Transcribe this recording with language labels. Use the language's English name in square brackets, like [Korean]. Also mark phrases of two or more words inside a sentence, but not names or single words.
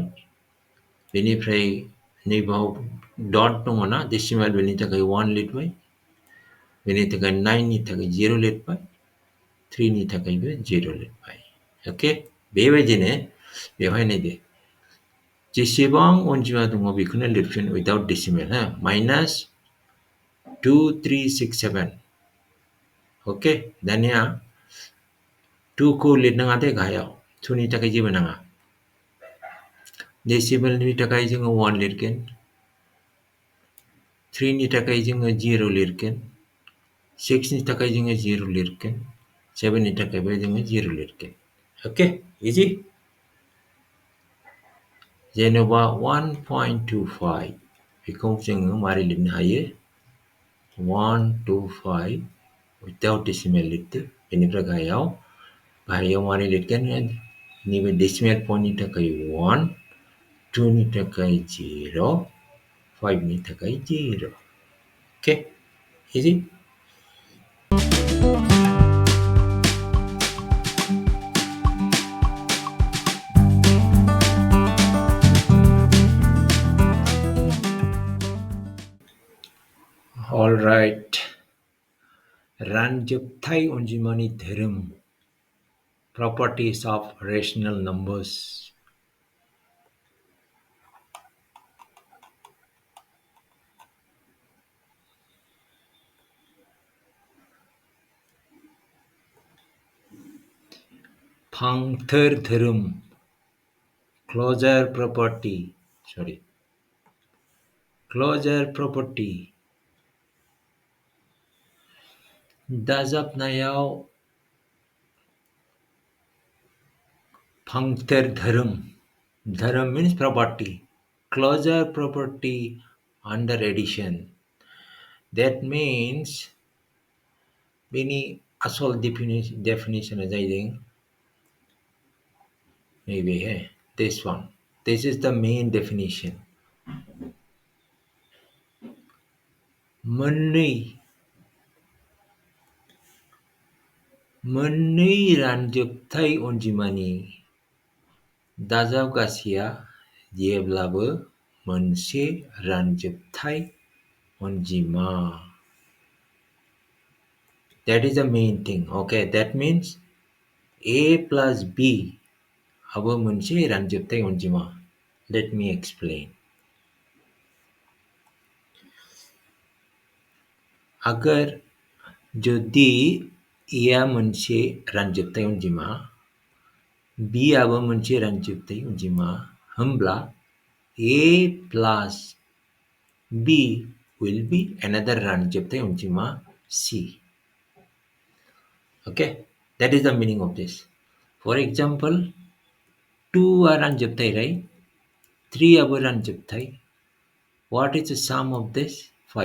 [Bodo] बेनिफ्राय नैबाव डट दङ ना डेसिमाल बेनि थाखाय 1 लिरबाय. बेनि थाखाय 9 नि थाखाय 0 लिरबाय. 3니 थाखायबो 0 लिरबाय. ओके? बेबायदिनो बेवहाय नायदो. जेसेबां अनजिमा दङ बेखौनो लिरफिन [English] without decimal [Bodo] हो माइनास 2367. ओके? दानिया 2 खौ लिरनाङा दे गाहायाव. 2 नि थाखाय जेबो नाङा. डेसिमेलनि थाखाय जोङो 1 लिरगोन. 3 नि थाखाय जोङो 0 लिरगोन. 6 नि थाखाय जोङो 0 लिरगोन. 7 नि थाखायबो जोङो 0 लिरगोन. ओके? इजि? जेनेबा 1.25 बेखौ जोङो मारै लिरनो हायो? [English] 125 without decimal लिरदो. [Bodo] बेनिफ्राय गाहायाव मारै लिरगोन? नैबे डेसिमेल पॉइंटनि थाखाय 1, 2 नि थाखाय 0, 5 नि थाखाय 0. ओके? इजि? [English] All right. [Bodo] रानजोबथाय अनजिमानि धोरोम [English] properties of rational numbers. [Bodo] फांथोर धोरोम closure [English] property [Bodo] दाजाबनायाव फांथोर धोरोम [English] means property, closure property under addition. That means [Bodo] बेनि आसल [English] definition [Bodo] जाहैदों नैबे [English] this one. This is the main definition. [Bodo] मोननै रानजोबथाय अनजिमानि दाजाबगासेया जेब्लाबो मोनसे रानजोबथाय अनजिमा. [English] That is the main thing. Okay, that means A plus B [Bodo] आबो मोनसे रानजोबथाय अनजिमा. [English] Let me explain. [Bodo] अगर जुदि A आ मोनसे रानजोबथाय अनजिमा, B आबो मोनसे रानजोबथाय अनजिमा होमब्ला [English] A plus B will be another [Bodo] रानजोबथाय अनजिमा C. [English] Okay, that is the meaning of this. For example, 2 [Bodo] आ रानजोबथाय, [English] right? [Bodo] 3 आबो रानजोबथाय. [English] What is the sum of this? 5.